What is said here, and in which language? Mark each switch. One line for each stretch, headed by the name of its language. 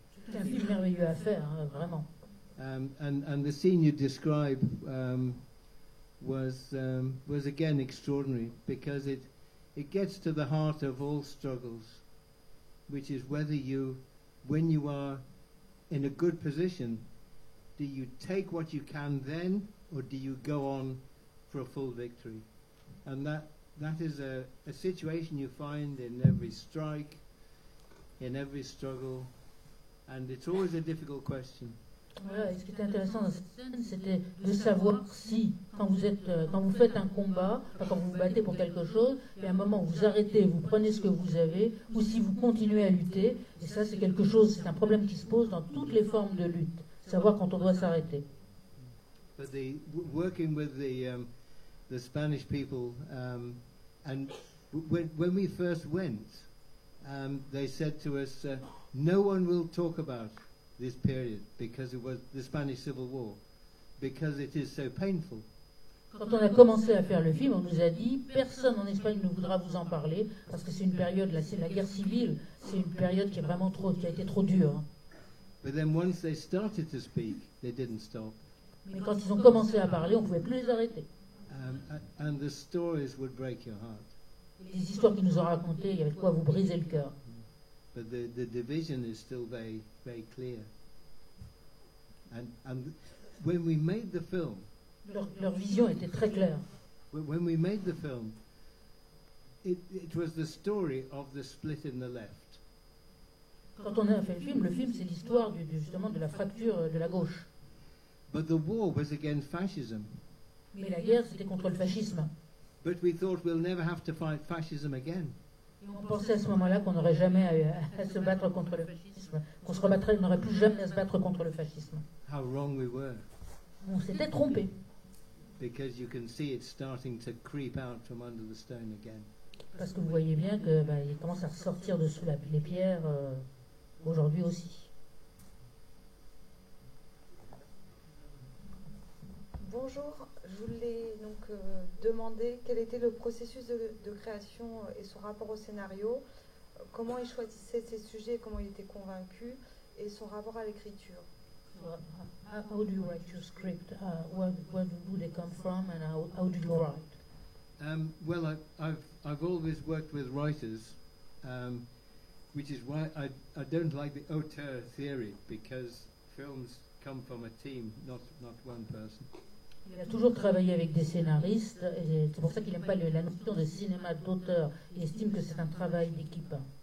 French: C'est un film merveilleux à faire, vraiment.
English: And the scene you describe was again extraordinary because it gets to the heart of all struggles, which is whether when you are in a good position, do you take what you can then, or do you go on for a full victory? And that is a situation you find in every strike, in every struggle, and it's always a difficult question.
French: Voilà, et ce qui était intéressant dans cette scène, c'était de savoir si, quand vous faites un combat, enfin, quand vous vous battez pour quelque chose, il y a un moment où vous arrêtez, vous prenez ce que vous avez, ou si vous continuez à lutter, et ça c'est quelque chose, c'est un problème qui se pose dans toutes les formes de lutte, savoir quand on doit s'arrêter.
English: But working with the Spanish people, and when we first went, they said to us, no one will talk about this period because it was the Spanish Civil War, because it is so painful.
French: Quand on a commencé à faire le film, on nous a dit personne en Espagne ne voudra vous en parler parce que c'est une période, c'est la guerre civile, c'est une période qui est vraiment qui a été trop dure.
English: But then once they started to speak, they didn't stop.
French: Mais quand ils ont commencé à parler, on ne pouvait plus les arrêter.
English: And the stories would break your heart.
French: Les histoires qu'ils nous ont racontées, il y avait de quoi vous briser le cœur.
English: But the division is still very, very clear. And when we made the film,
French: Leur vision était très claire.
English: when we made the film, it was the story of the split in the left.
French: Quand on a fait le film c'est l'histoire justement de la fracture de la gauche.
English: But the war was against fascism.
French: Mais la guerre, c'était contre le fascisme.
English: But we thought we'll never have to fight fascism again.
French: Et on pensait à ce moment-là qu'on n'aurait jamais à se battre contre le fascisme, qu'on se rebattrait, on n'aurait plus jamais à se battre contre le fascisme.
English: How wrong we were.
French: On s'était trompé.
English: Because you can see it starting to creep out from under the stone again.
French: Parce que vous voyez bien que il commence à ressortir de sous les pierres aujourd'hui aussi. Bonjour, je voulais donc demander quel était le processus de création et son rapport au scénario, comment il choisissait ses sujets, comment il était convaincu, et son rapport à l'écriture.
English: How do you write your script? Where do they come from, and how do you write? Well, I've always worked with writers, which is why I don't like the auteur theory, because films come from a team, not one person.
French: Il a toujours travaillé avec des scénaristes, et c'est pour ça qu'il n'aime pas la notion de cinéma d'auteur. Il estime que c'est un travail d'équipe.